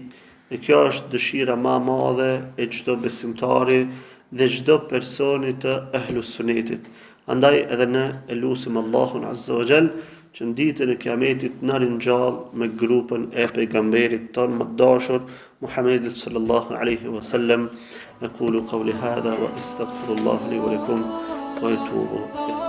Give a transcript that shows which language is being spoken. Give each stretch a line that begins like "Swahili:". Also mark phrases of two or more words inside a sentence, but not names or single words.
Albanian: Dhe kjo është dëshira më e madhe e çdo besimtari dhe çdo personi të ehlus sunetit. Andaj edhe ne e lutim Allahun
Arabic: عز وجل
Albanian: që në ditën e kiametit na ringjall me grupën e pejgamberit ton më dashur Muhammedit
Arabic: صلى الله عليه وسلم. أقول قولي هذا وأستغفر الله لي ولكم وأتوب